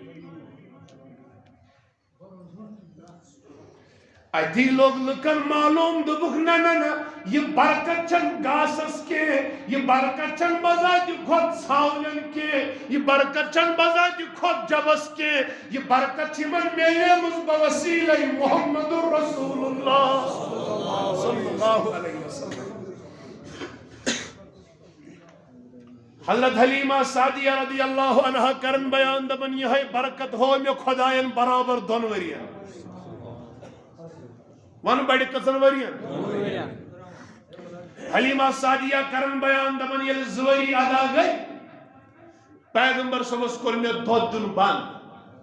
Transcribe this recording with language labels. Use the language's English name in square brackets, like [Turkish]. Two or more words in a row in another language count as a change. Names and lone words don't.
[Kashmiri] اتی لوگ لُکن معلوم دوٚپُکھ نہ نہ نہ یہ برکت چھنہٕ گاسس کینٛہہ یہ برکت چھنہٕ بذاتہِ کھۄتہٕ ژھاوٕلٮ۪ن کینٛہہ یہ برکت چھنہٕ بذاتہِ کھۄتہٕ جبس کینٛہہ یہ برکت چھِ یِمن میلیمٕژ بوسیلے [Arabic] محمد رسول اللہ صلی اللہ علیہ وسلم [Kashmiri] حضرت حلیمہ سعدیہ [Arabic] رضی اللہ عنہا [Kashmiri] کرن بیان دپن یہ برکت ہو مے خدایَن برابر 2 ؤرین ون بڑِ کٔژن ؤرین حلیمہ سعدیہ کرن بیان دپن ییٚلہِ 2 ؤری ادا گٔے پیغمبر صٲبس کوٚر مےٚ دۄد دیُن بنٛد